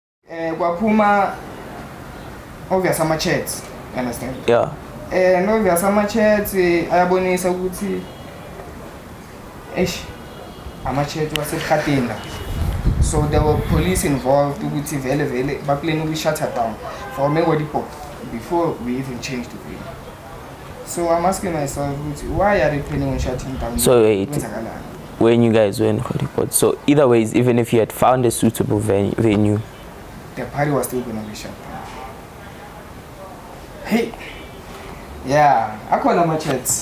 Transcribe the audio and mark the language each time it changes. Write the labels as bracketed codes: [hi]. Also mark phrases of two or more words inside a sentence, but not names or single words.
[zu] Kwapuma obvious ama-chats, [en] you understand? Yeah. And obvious [zu] ama-chats ayabonisa ukuthi ama-chat wasebuhlateni la. [en] So there were police involved [zu] ukuthi vele baplan [en] uku-shut her down for Megodipo before we even changed the video. So I'm asking myself, why are they planning on shutting down? So wait, when you guys were in Godipot, so either ways, even if you had found a suitable venue, the party was still gonna be shut down. Hey, yeah, I call them my chats.